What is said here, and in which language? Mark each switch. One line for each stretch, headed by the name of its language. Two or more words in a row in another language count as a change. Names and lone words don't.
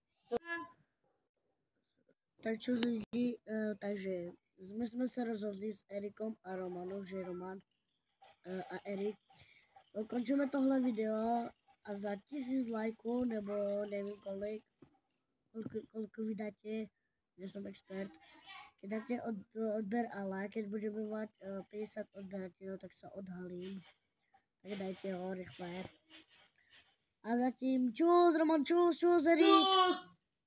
Czech: Tak čo lidi, takže my jsme se rozhodli s Erikom a Romanou, že Roman a Erik končíme tohle video a za 1000 lajků, nebo nevím kolik vydáte, že jsem expert,
Slovak: keď dáte odber a like, keď budeme mať 50 odberateľov, tak sa odhalím. Tak dajte ho rychle.
Czech: A zatím čus, Roman, čus, Erik. Čus!